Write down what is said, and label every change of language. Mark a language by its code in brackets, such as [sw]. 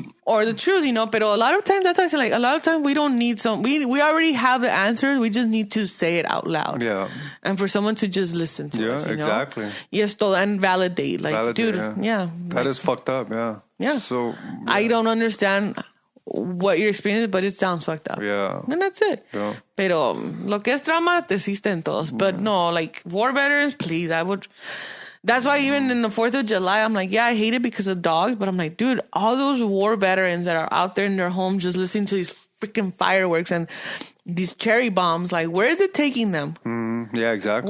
[en] or the truth, But a lot of times, that's why I say, like, a lot of times we don't need we already have the answers. We just need to say it out loud. Yeah. And for someone to just listen to us, exactly. Yes, and validate. Like, dude, That is fucked up, yeah. Yeah. So, I don't understand what you're experiencing, but it sounds fucked up. Yeah. And that's it. Yeah. [es] Pero lo que es drama, existen todos. [en] But no, like, war veterans, please, that's why even in the 4th of July, I'm like, yeah, I hate it because of dogs. But I'm like, dude, all those war veterans that are out there in their home just listening to these freaking fireworks and these cherry bombs, like, where is it taking them? Yeah, exactly.